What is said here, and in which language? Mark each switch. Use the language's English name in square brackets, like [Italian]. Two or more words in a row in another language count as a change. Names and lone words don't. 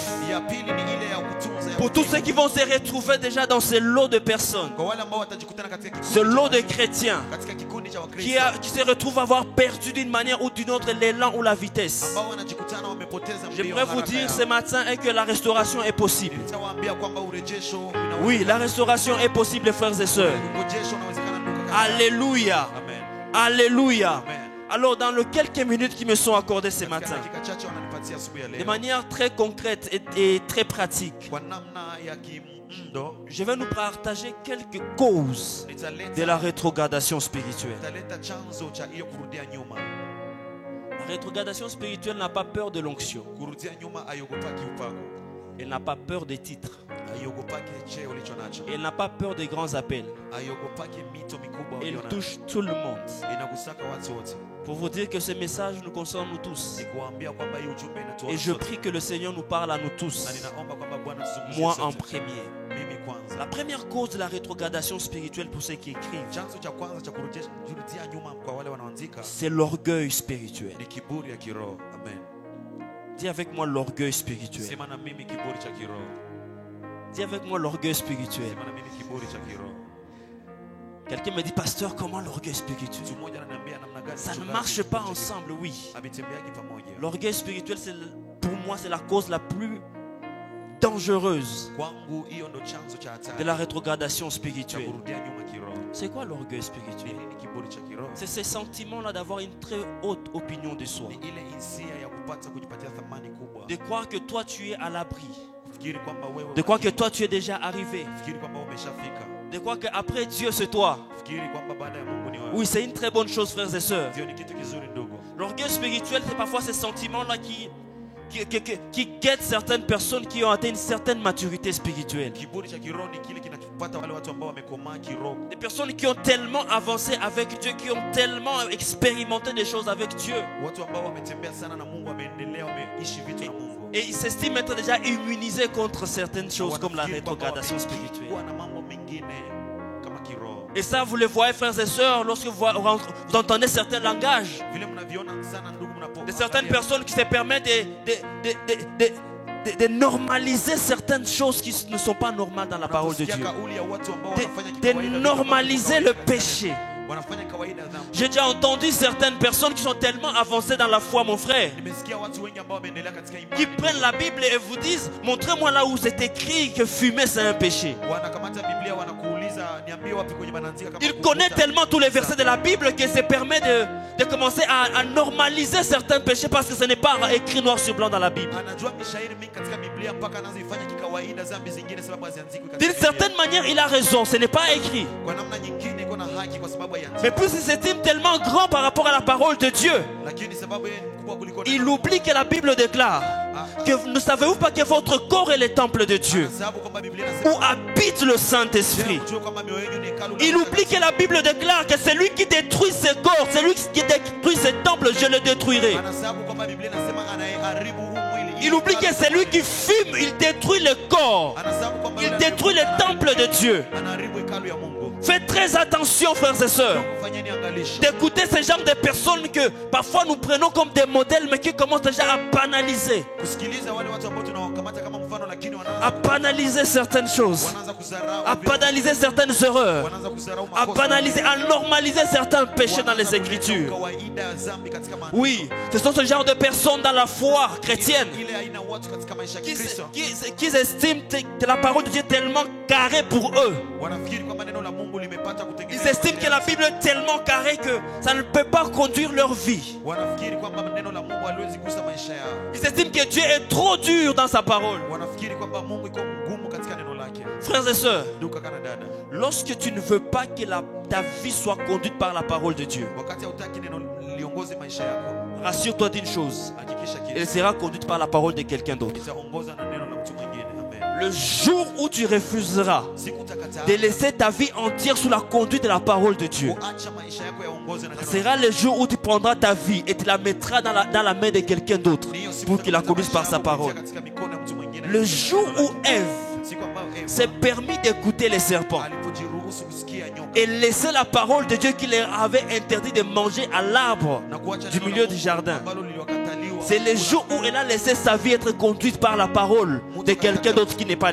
[French] Pour tous ceux qui vont se retrouver déjà dans ce lot de personnes, ce lot de chrétiens qui se retrouvent à avoir perdu d'une manière ou d'une autre l'élan ou la vitesse, j'aimerais vous dire ce matin que la restauration est possible. Oui, la restauration est possible, frères et sœurs. Alléluia. Alléluia. Alors dans les quelques minutes qui me sont accordées ce matin, [Swahili] dakika chache wananipatia asubuhi ya [French] de [Swahili] leo, [French] manière très concrète et très pratique, [Swahili] kwa namna ya kimdo, [French] je vais nous partager quelques causes de la rétrogradation spirituelle. [Swahili] nitaleta chanzo cha hiyo kurudia nyuma. [French] La rétrogradation spirituelle n'a pas peur de l'onction. [Swahili] Kurudia nyuma aiogopaki upako, [French] Elle n'a pas peur des titres. [Swahili] aiogopaki cheo ulicho nacho, [French] Elle n'a pas peur des grands appels. [Swahili] aiogopaki mito mikubwa [French] Elle [Swahili] ulio nayo. [French] touche tout le monde. [Swahili] Inagusaka watu wote. [French] Pour vous dire que ce message nous concerne nous tous. [Swahili] Nikuambia kwamba hii ujumbe [French] Et [Swahili] inatuhusu [French] je [Swahili] sote. [French] prie que le Seigneur nous parle à nous [Swahili] Na [French] tous. [Swahili] ninaomba kwamba Bwana tuzungumzie [French] Moi [Swahili] sote. [French] en premier. [Swahili] Mimi kwanza. [French] La première cause de la rétrogradation spirituelle pour ceux qui écrivent, [Swahili] Chanzo cha kwanza cha kurudia nyuma kwa wale wanaoandika [French] c'est l'orgueil spirituel. [Swahili] ni kiburi ya kiroho. [French] Amen. Dis avec moi l'orgueil spirituel. [Swahili] Sema na mimi kiburi cha kiroho. [French] Dis avec moi l'orgueil spirituel. [Swahili] Sema na mimi kiburi cha kiroho. [French] Quelqu'un me dit, pasteur, comment l'orgueil spirituel? [Swahili] Mtu mmoja ananiambia namna gani [French] Ça ne [Swahili] mchungaji, [French] marche pas [Swahili] kiburi cha [French] ensemble, oui. [Swahili] kiroho. Havitembeagi pamoja. [French] L'orgueil spirituel, pour moi, c'est la cause la plus dangereuse [Swahili] Kwangu hiyo ndo chanzo cha [French] de [Swahili] hatari [French] la rétrogradation [Swahili] cha [French] spirituelle. [Swahili] kurudia nyuma kiroho. [French] C'est quoi l'orgueil [Swahili] Ni [French] spirituel? [Swahili] nini kiburi cha kiroho? [French] C'est ce sentiment-là d'avoir une très haute opinion de soi. [Swahili] Ni ile hisia ya kupata kujipatia thamani kubwa. [French] De croire que toi, tu es à l'abri. [Swahili] Kufikiri kwamba wewe [French] De croire que toi, tu es déjà arrivé. [Swahili] kufikiri kwamba umeshafika. [French] De croire qu'après Dieu, c'est toi. [Swahili] Kufikiri kwamba baada ya Mungu ni wewe. [French] Oui, c'est une très bonne chose, frères et sœurs. [Swahili] Hiyo ni kitu kizuri ndugu. [French] L'orgueil spirituel, c'est parfois ces sentiments-là qui guettent certaines personnes qui ont atteint une certaine maturité spirituelle. [Swahili] Kiburi cha kiroho ni kile kinachopata wale watu ambao wamekomaa kiroho. [French] Des personnes qui ont tellement avancé avec Dieu, qui ont tellement expérimenté des choses avec Dieu. [Swahili] Watu ambao wametembea sana na Mungu, wameendelea, wameishi vitu na Mungu. [French] Et ils s'estiment être déjà immunisés contre certaines choses comme la [Swahili] Wanafikiri kwamba [French] rétrogradation spirituelle. [Swahili] wamekuwa na mambo mengine kama kiroho. [French] Et ça, vous le voyez, frères et sœurs, lorsque vous entendez certains langages [Swahili] Vile mnaviona sana ndugu, [French] de certaines personnes qui se permettent de normaliser certaines choses qui ne sont pas normales dans la parole de Dieu. De normaliser le péché. [Swahili] wanafanya kawaida dhambi. [French] J'ai déjà entendu certaines personnes qui sont tellement avancées dans la foi, mon frère, [Swahili] Nimesikia watu wengi ambao wameendelea katika imani. [French] qui prennent la Bible et vous disent, montrez-moi là où c'est écrit que fumer c'est un péché. [Swahili] Wanakamata Biblia wanakuuliza niambie wapi kwenye banaandika kama [French] Il connaît tellement tous les versets de la Bible qu'il se permet de commencer à normaliser certains péchés parce que ce n'est pas écrit noir sur blanc dans la Bible. [Swahili] anajua mishairi mingi katika Biblia mpaka anazifanya kikawaida dhambi zingine sababu haziandikwi katika [French] D'une [Swahili] Biblia. [French] certaine manière, il a raison, ce n'est pas écrit. [Swahili] Kwa namna nyingine iko na haki kwa sababu haziandikwi. [French] Mais plus il s'estime tellement grand par rapport à la parole de Dieu, [Swahili] Lakini sababu yeye ni mkubwa kuliko [French] il [Swahili] neno. [French] oublie que la Bible déclare que ne savez-vous pas que votre corps est le temple de Dieu [Swahili] Sababu kwamba Biblia [French] où [Swahili] inasema [French] habite le Saint-Esprit. [Swahili] mjue kwamba mioyo yenu ni hekalu la [French] Il [Swahili] Mungu. [French] oublie que la Bible déclare que celui qui détruit ce corps, celui qui détruit ce temple, je le détruirai. [Swahili] Anasababu kwamba Biblia inasema anayeharibu huu mwili. [French] Il oublie que celui qui fume, il détruit le corps. [Swahili] Anasababu kwamba [French] Il [Swahili] yule [French] détruit le temple de Dieu. [Swahili] anaharibu hekalu ya Mungu. [French] Faites très attention, frères et sœurs, [Swahili] Fanyeni angalisho. [French] d'écouter ce genre de personnes que parfois nous prenons comme des modèles, mais qui commencent déjà à banaliser, [Swahili] Kusikiliza wale watu ambao tunawakamata kama mfano lakini [French] à banaliser certaines choses, [Swahili] wanaanza kudharau [French] à banaliser certaines erreurs, [Swahili] wanaanza kudharau [French] à [Swahili] makosa. [French] banaliser, à normaliser certains péchés dans les Écritures. [Swahili] Kawaida ya dhambi katika maandiko. [French] Oui, ce sont ce genre de personnes dans la foi chrétienne [Swahili] Ile aina watu katika maisha ya Kristo [French] qui estiment que la parole de Dieu est tellement carrée pour eux. [Swahili] wanafikiri kwamba neno la Mungu limepata [French] Ils [Swahili] kutengenezwa. [French] estiment que la Bible est tellement carrée que ça ne peut pas conduire leur vie. [Swahili] Wanafikiri kwamba neno la Mungu haliwezi kugusa maisha yao. [French] Ils estiment que Dieu est trop dur dans sa parole. [Swahili] Wanafikiri kwamba Mungu iko mgumu katika neno lake. [French] Frères et sœurs, [Swahili] Ndugu kaka na dada, [French] lorsque tu ne veux pas que ta vie soit conduite par la parole de Dieu, [Swahili] wakati hautaki neno liongoze maisha yako, [French] rassure-toi d'une chose, [Swahili] hakikisha [French] elle [Swahili] kitu [French] sera conduite par la parole de quelqu'un d'autre. [Swahili] itaongoza na neno la mtu mwingine. [French] Amen. Le jour où tu refuseras [Swahili] Siku utakataa [French] de laisser ta vie entière sous la conduite de la parole de Dieu, [Swahili] kuacha maisha yako yaongozwe na [French] ce [Swahili] neno. [French] sera le jour où tu prendras ta vie et tu la mettras dans la main de quelqu'un d'autre [Swahili] Ni hiyo siku [French] pour qu'il la [Swahili] utakataa [French] conduise par [Swahili] maisha [French] sa [Swahili] yako [French] parole. [Swahili] kupitia katika mikono ya mtu mwingine. [French] Le jour où Ève [Swahili] Siku ambayo Eva [French] s'est permis d'écouter les serpents [Swahili] alipojiruhusu kusikia nyoka [French] et laisser la parole de Dieu qui leur avait interdit de manger à l'arbre [Swahili] na kuacha [French] du [Swahili] neno la [French] milieu [Swahili] Mungu [French] du jardin, [Swahili] ambalo liliwakataliwa. [French] c'est le jour où elle a laissé sa vie être conduite par la parole de quelqu'un d'autre qui n'est pas